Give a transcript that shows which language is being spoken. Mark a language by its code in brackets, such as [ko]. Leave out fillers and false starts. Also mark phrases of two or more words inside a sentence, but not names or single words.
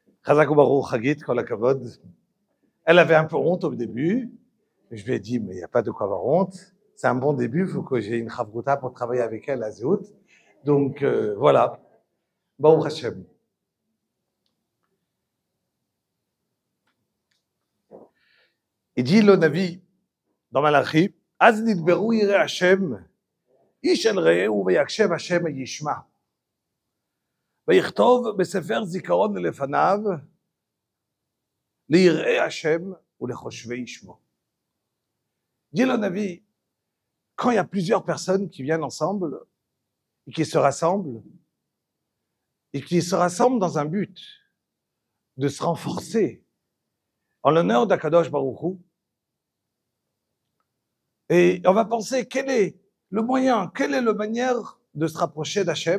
[he] חזק וברוך חגית כל הכבוד. [fr] Elle avait un peu honte au début. Je lui ai dit, mais il n'y a pas de quoi avoir honte. C'est un bon début, il faut que j'ai une chavruta pour travailler avec elle à Zéhout. Donc, voilà. [he] ברוך השם. [fr] Il dit le Navi dans Malachi, [he] אז נדברו יראי השם איש אל רעהו ויקשב השם וישמע. ויכתוב בספר זיכרון לפניו, ליראי השם ולחושבי שמו. [fr] Dit le Navi, quand il y a plusieurs personnes qui viennent ensemble, et qui se rassemblent dans un but de se renforcer en l'honneur d'Akadosh Baruch Hu, et on va penser quel est le moyen, quelle est la manière de se rapprocher d'Hachem.